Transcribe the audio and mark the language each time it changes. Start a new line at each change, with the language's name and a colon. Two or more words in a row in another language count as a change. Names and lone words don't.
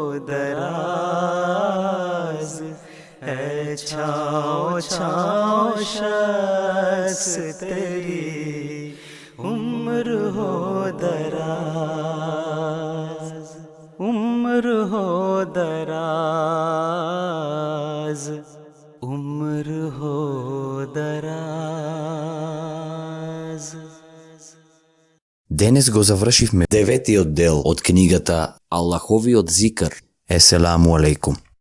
Urdu: دراز اے چھاؤ شخص تیری عمر ہو دراز عمر ہو دراز عمر ہو دراز.
Macedonian: Денес го завршивме 9-тиот дел од книгата Аллаховиот зикр.
Arabic: السلام عليكم.